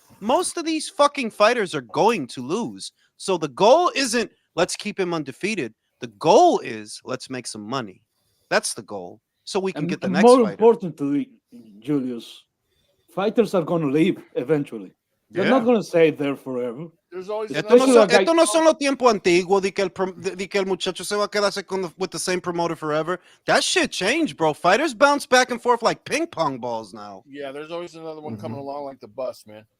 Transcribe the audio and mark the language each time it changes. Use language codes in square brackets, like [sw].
[en] Most of these fucking fighters are going to lose. So the goal isn't let's keep him undefeated. The goal is let's make some money. That's the goal. So we can get the next fighter. More importantly, Julius, fighters are going to leave eventually. They're not going to stay there forever. There's always [es] esto no son los tiempos antiguos de que el muchacho se va a quedarse [en] with the same promoter forever. That shit changed, bro. Fighters bounce back and forth like ping pong balls now. Yeah, there's always another one coming along like the bus, man.